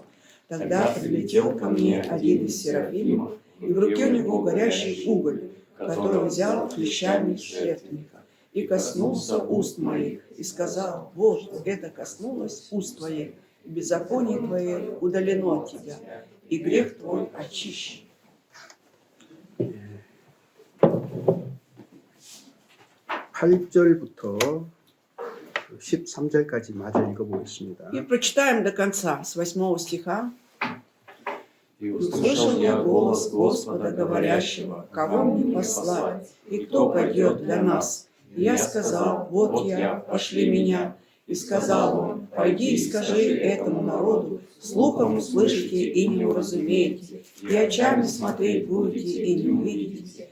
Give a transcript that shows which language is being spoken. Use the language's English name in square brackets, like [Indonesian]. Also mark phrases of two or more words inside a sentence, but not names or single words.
[Russian] Тогда прилетел ко мне один из серафимов, и в руке у него горящий уголь, который взял клещами жертвенника, и коснулся уст моих, и сказал: вот это коснулось уст твоих, и беззаконие твое удалено от тебя, и грех твой очищен. [Korean] 8절부터 13절까지 마저 읽어보겠습니다. [Russian] И прочитаем до конца, с 8 стиха. И Услышал я голос Господа, говорящего: кого мне послать, и кто пойдет для нас? И я сказал: вот я, пошли меня. И сказал он: пойди и скажи этому народу: слухом услышите и не уразумеете, и очами смотреть будете и не увидите.